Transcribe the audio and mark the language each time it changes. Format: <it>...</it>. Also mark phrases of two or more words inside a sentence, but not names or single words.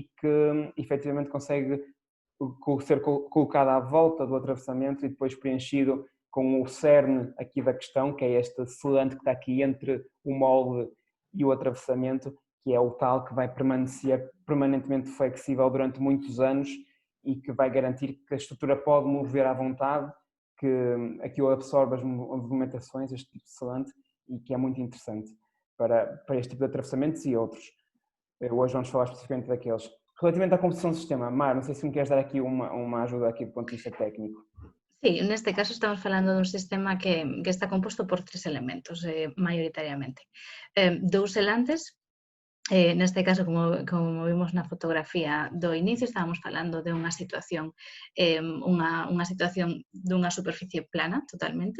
<pt>que efetivamente consegue ser colocado à volta do atravessamento e depois preenchido com o cerne aqui da questão, que é este selante que está aqui entre o molde e o atravessamento, que é o tal que vai permanecer permanentemente flexível durante muitos anos e que vai garantir que a estrutura pode mover à vontade, que aquilo absorve as movimentações, este tipo de selante, e que é muito interessante para este tipo de atravessamentos e outros. Hoje vamos falar especificamente daqueles. Relativamente à composição do sistema, Mar, não sei se me queres dar aqui uma ajuda aqui do ponto de vista técnico.</pt> <gl>Sí, neste caso estamos falando dun sistema que está composto por 3 elementos, maioritariamente. 2 selantes, neste caso, como vimos na fotografía do inicio, estábamos falando de unha situación dunha superficie plana totalmente.</gl>